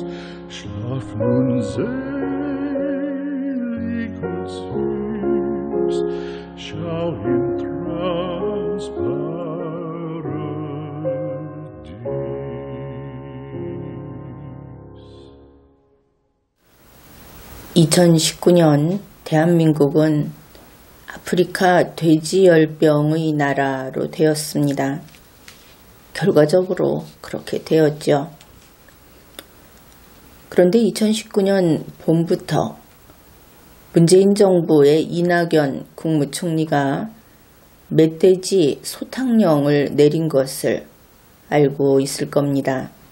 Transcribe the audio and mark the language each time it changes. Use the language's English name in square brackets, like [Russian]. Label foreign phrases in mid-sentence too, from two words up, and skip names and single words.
[German] Schlaf nun selig und süß, schau im Traumsparadies. [Korean] 2019년 대한민국은 아프리카 돼지열병의 나라로 되었습니다. 결과적으로 그렇게 되었죠. 그런데 2019년 봄부터 문재인 정부의 이낙연 국무총리가 멧돼지 소탕령을 내린 것을 알고 있을 겁니다.